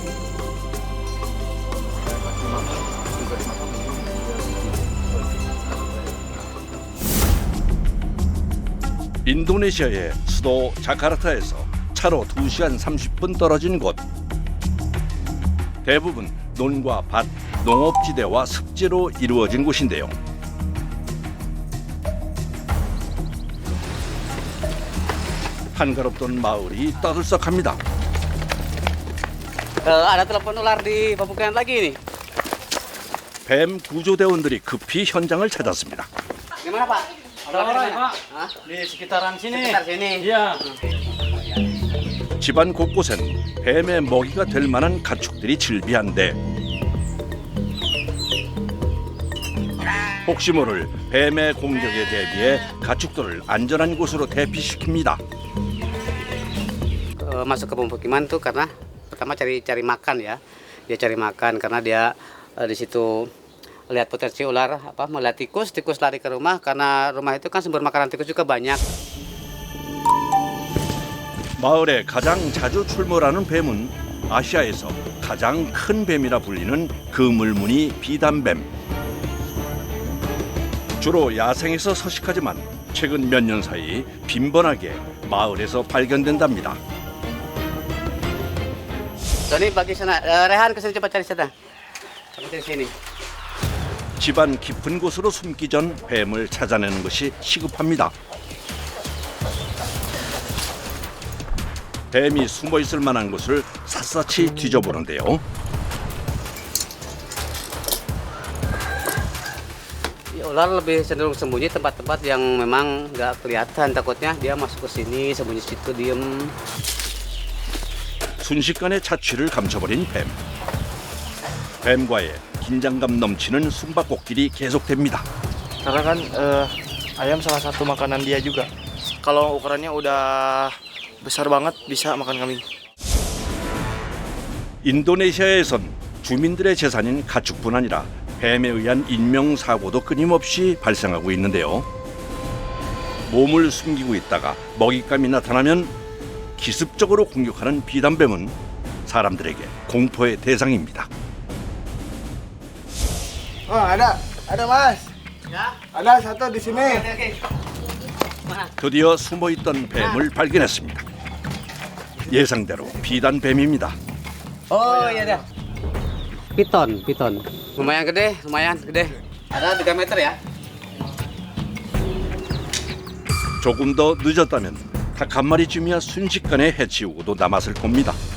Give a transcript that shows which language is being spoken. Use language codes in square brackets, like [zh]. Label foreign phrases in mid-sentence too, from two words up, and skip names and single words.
[ko] 인도네시아의 수도 자카르타에서 차로 2시간 30분 떨어진 곳. 대부분 논과 밭, 농업지대와 습지로 이루어진 곳인데요. 한가롭던 마을이 떠들썩합니다. [id] Ada telepon ular di pemukiman lagi nih. [ko] 뱀 구조대원들이 급히 현장을 찾았습니다. [id] Gimana Pak? Orang-orang, Pak. Hah? Di sekitaran sini. Sekitar sini. Iya. [ko] 집안 곳곳엔 뱀의 먹이가 될 만한 가축들이 즐비한데 혹시 모를 뱀의 공격에 대비해 가축들을 안전한 곳으로 대피시킵니다. [id] Masuk ke pemukiman tuh karena pertama cari makan ya. Dia cari makan karena dia di situ lihat potensi ular melihat tikus lari ke rumah karena rumah itu kan sumber makanan tikus juga banyak. [ko] 마을에 가장 자주 출몰하는 뱀은 아시아에서 가장 큰 뱀이라 불리는 그물무늬 비단뱀. 주로 야생에서 서식하지만 최근 몇 년 사이 빈번하게 마을에서 발견된답니다. [id] Tony bagi sana, Rehan kesini coba cari sana. Kamu dari sini. [ko] 집안 깊은 곳으로 숨기 전 뱀을 찾아내는 것이 시급합니다. 뱀이 숨어 있을 만한 곳을 샅샅이 뒤져보는데요. [id] Ular lebih cenderung sembunyi tempat-tempat yang memang nggak kelihatan, takutnya dia masuk ke sini sembunyi situ diem. [ko] 순식간에 자취를 감춰버린 뱀. 뱀과의 긴장감 넘치는 숨바꼭질이 계속됩니다. [id] Karena kan ayam salah satu makanan dia juga. Kalau ukurannya udah besar banget bisa makan kambing. [ko] 인도네시아에선 주민들의 재산인 가축뿐 아니라 뱀에 의한 인명사고도 끊임없이 발생하고 있는데요. 몸을 숨기고 있다가 먹잇감이 나타나면 기습적으로 공격하는 비단뱀은 사람들에게 공포의 대상입니다. [id] Oh, ada Mas. Ya? Ada satu di sini. [ko] 드디어 숨어있던 뱀을 발견했습니다. 예상대로 비단뱀입니다. [id] Oh iya dah. Piton. Lumayan gede. Ada 3 meter ya. [ko] 조금 더 늦었다면 닭 한 마리쯤이야 순식간에 해치우고도 남았을 겁니다.